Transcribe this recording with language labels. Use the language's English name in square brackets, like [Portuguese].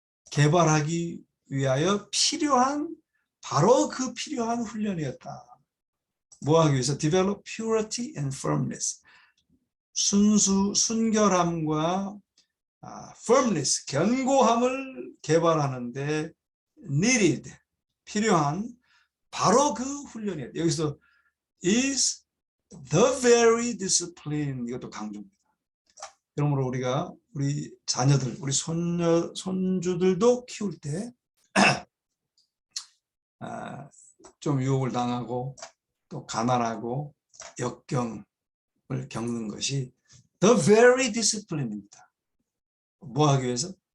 [Korean] 개발하기 위하여 필요한, 바로 그 필요한 훈련이었다. 뭐 하기 위해서? [English] Develop purity and firmness. [Korean] 순결함과 firmness, 견고함을 개발하는데 needed, 필요한 바로 그 훈련이에요. 여기서 is the very discipline, 이것도 강조입니다. 그러므로 우리가 우리 자녀들, 우리 손주들도 키울 때 좀 유혹을 당하고 또 가난하고 역경을 겪는 것이 the very discipline 입니다. 뭐 하기 위해서?